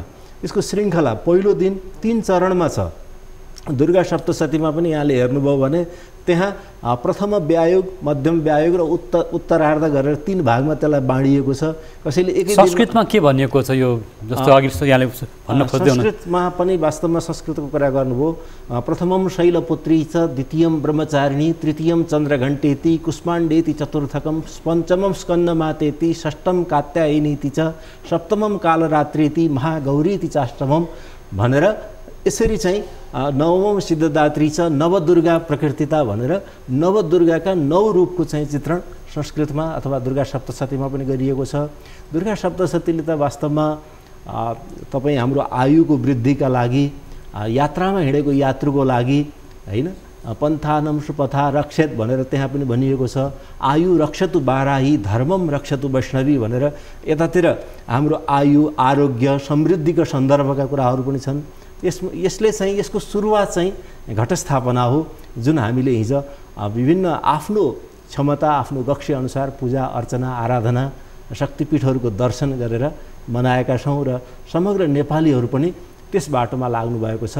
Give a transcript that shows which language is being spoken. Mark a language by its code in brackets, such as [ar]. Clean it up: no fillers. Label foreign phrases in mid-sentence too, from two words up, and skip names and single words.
[ne] यसको श्रृङ्खला पहिलो दिन 3 चरणमा छ। दुर्गा सप्तशतीमा पनि यहाँले हेर्नुभयो भने त्यहाँ प्रथम व्यायोग, मध्यम व्यायोग र उत्तरार्ध गरेर 3 भागमा त्यसलाई बाँडिएको छ। कसैले एकै संस्कृतमा के भनिएको छ यो, जस्तो अघि यहाँले भन्न खोज्दै हुनुहुन्छ? संस्कृतमा पनि वास्तवमा संस्कृतको कुरा गर्नुभयो। [sa] प्रथमम शैलपुत्री च, द्वितीयम ब्रह्मचारिणी, तृतीयम चन्द्रघण्टेति, कुष्माण्डेति चतुर्थकम, पञ्चमम स्कन्दमातेति, षष्ठम कात्यायनीति च, सप्तमम कालरात्रेति, महागौरीति चाष्टमम [ne] भनेर यसरी चाहिँ नवौँ सिद्धदात्री छ [sa] नवदुर्गा प्रकृतिता [ne] भनेर नवदुर्गाका 9 रूपको चाहिँ चित्रण संस्कृतमा अथवा दुर्गा सप्तशतीमा पनि गरिएको छ। दुर्गा सप्तशतीले त वास्तवमा तपाईँ हाम्रो आयुको वृद्धिका लागि यात्रामा हिँडेको यात्रुको लागि होइन [sa] पन्थानम सुपथा रक्षेत [ne] भनेर त्यहाँ पनि भनिएको छ। [sa] आयु रक्षतु बाराही धर्मम रक्षतु वैष्णवी [ne] भनेर यतातिर हाम्रो आयु आरोग्य समृद्धिको सन्दर्भका कुराहरू पनि छन्। यसले चाहिँ यसको सुरुवात चाहिँ घटस्थापना हो जुन हामीले हिजो विभिन्न आफ्नो क्षमता आफ्नो कक्ष अनुसार पूजा अर्चना आराधना शक्तिपीठहरूको दर्शन गरेर मनाएका छौँ र समग्र नेपालीहरू पनि त्यस बाटोमा लाग्नु भएको छ।